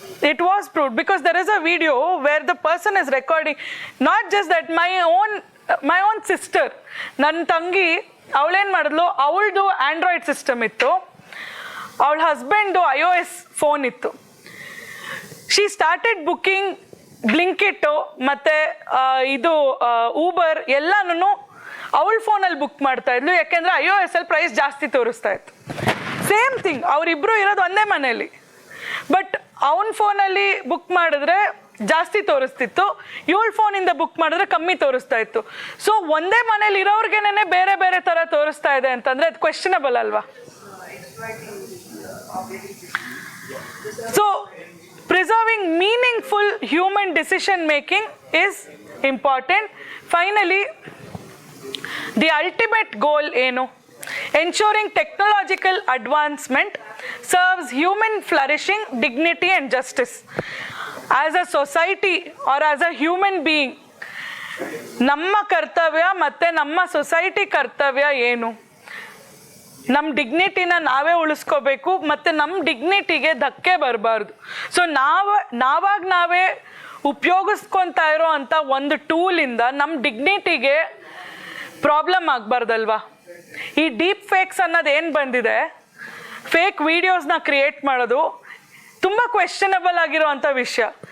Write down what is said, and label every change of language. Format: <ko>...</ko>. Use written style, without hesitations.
<en>It was proved because there is a video where the person is recording. Not just that, my own sister,</en> <kn>ನನ್ನ ತಂಗಿ ಅವಳೇನು ಮಾಡಿದ್ಲು, ಅವಳದು Android system ಇತ್ತು, ಅವಳ husband iOS phone ಇತ್ತು.</kn> <en>she started booking</en> <kn>Blinkit ಮತ್ತು ಇದು ಊಬರ್ ಎಲ್ಲನೂ ಅವಳ ಫೋನಲ್ಲಿ ಬುಕ್ ಮಾಡ್ತಾ ಇದ್ಲು. ಯಾಕೆಂದರೆ iOS-ಅಲ್ಲಿ ಪ್ರೈಸ್ ಜಾಸ್ತಿ ತೋರಿಸ್ತಾ ಇತ್ತು. ಸೇಮ್ ಥಿಂಗ್, ಅವರಿಬ್ಬರು ಇರೋದು ಒಂದೇ ಮನೆಯಲ್ಲಿ, ಬಟ್ ಅವನ ಫೋನಲ್ಲಿ ಬುಕ್ ಮಾಡಿದ್ರೆ ಜಾಸ್ತಿ ತೋರಿಸ್ತಿತ್ತು, ಇವಳ ಫೋನಿಂದ ಬುಕ್ ಮಾಡಿದ್ರೆ ಕಮ್ಮಿ ತೋರಿಸ್ತಾ ಇತ್ತು. ಸೊ ಒಂದೇ ಮನೇಲಿ ಇರೋರ್ಗೇನೆ ಬೇರೆ ಬೇರೆ ಥರ ತೋರಿಸ್ತಾ ಇದೆ ಅಂತಂದರೆ ಅದು ಕ್ವೆಶ್ಚನಬಲ್ ಅಲ್ವಾ?</kn> <en>So preserving meaningful human decision making is important. Finally the ultimate goal ಏನು? Ensuring technological advancement serves human flourishing, dignity and justice. As a society or as a human being,</en> <kn>ನಮ್ಮ ಕರ್ತವ್ಯ ಮತ್ತು ನಮ್ಮ ಸೊಸೈಟಿ ಕರ್ತವ್ಯ ಏನು? ನಮ್ಮ ಡಿಗ್ನಿಟಿನ ನಾವೇ ಉಳಿಸ್ಕೋಬೇಕು ಮತ್ತು ನಮ್ಮ ಡಿಗ್ನಿಟಿಗೆ ಧಕ್ಕೆ ಬರಬಾರ್ದು. ಸೊ ನಾವೇ ಉಪಯೋಗಿಸ್ಕೊತಾ ಇರೋ ಅಂಥ ಒಂದು ಟೂಲಿಂದ ನಮ್ಮ ಡಿಗ್ನಿಟಿಗೆ ಪ್ರಾಬ್ಲಮ್ ಆಗಬಾರ್ದಲ್ವಾ? ಈ ಡೀಪ್ ಫೇಕ್ಸ್ ಅನ್ನೋದು ಏನು ಬಂದಿದೆ, ಫೇಕ್ ವಿಡಿಯೋಸ್ನ ಕ್ರಿಯೇಟ್ ಮಾಡೋದು ತುಂಬ ಕ್ವೆಶ್ಚನಬಲ್ ಆಗಿರೋವಂಥ ವಿಷಯ.</kn>